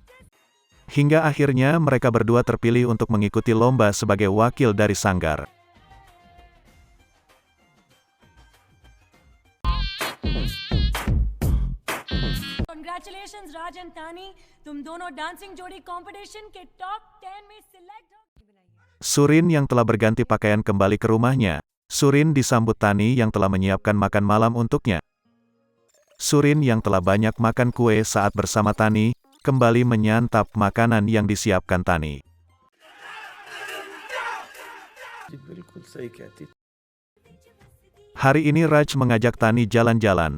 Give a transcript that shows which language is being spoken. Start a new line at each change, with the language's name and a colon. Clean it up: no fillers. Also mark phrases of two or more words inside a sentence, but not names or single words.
Indonesian: Hingga akhirnya mereka berdua terpilih untuk mengikuti lomba sebagai wakil dari sanggar.
Hindi: Congratulations Raj and Tani, तुम दोनों dancing जोड़ी competition के top 10 में select हो.
Indonesian: Surin yang telah berganti pakaian kembali ke rumahnya. Surin disambut Tani yang telah menyiapkan makan malam untuknya. Surin yang telah banyak makan kue saat bersama Tani, kembali menyantap makanan yang disiapkan Tani. Hari ini Raj mengajak Tani jalan-jalan.